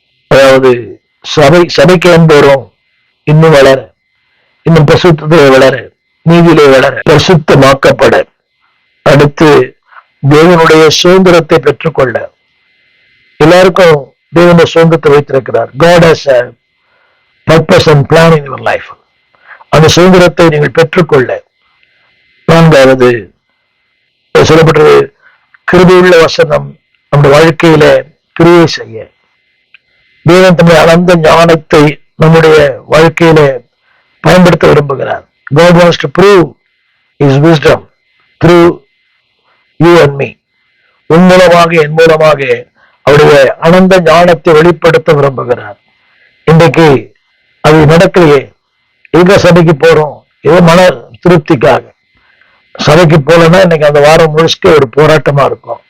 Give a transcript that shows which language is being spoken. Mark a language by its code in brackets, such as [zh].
[ta] அதாவது சபைக்கு வந்தோறும் இன்னும் வளர, இன்னும் பரிசுத்தத்திலே வளர, நீதியிலே வளர, பரிசுத்தமாக்கப்பட, அடுத்து தேவனுடைய சுதந்திரத்தை பெற்றுக்கொள்ள. எல்லாருக்கும் தேவனுடைய சுதந்திரத்தை வைத்திருக்கிறார். [en] God has a purpose and plan in your life. [ta] அந்த சுதந்திரத்தை நீங்கள் பெற்றுக்கொள்ள. 4வது சொல்லப்பட்டது, கிருபையுள்ள வசனம் நம்முடைய வாழ்க்கையில கிரியை செய்ய. தேவன் தன்னுடைய அனந்த ஞானத்தை நம்முடைய வாழ்க்கையில பயன்படுத்த விரும்புகிறார். [en] God wants to prove his wisdom through you and me. [ta] உன் மூலமாக, என் மூலமாக அவருடைய அனந்த ஞானத்தை வெளிப்படுத்த விரும்புகிறார். இன்றைக்கு அது நடக்கலையே. எங்க சபைக்கு போறோம்? ஏதோ மன திருப்திக்காக. சபைக்கு போலன்னா இன்னைக்கு அந்த வாரம் முழுக்க ஒரு போராட்டமா இருக்கும்.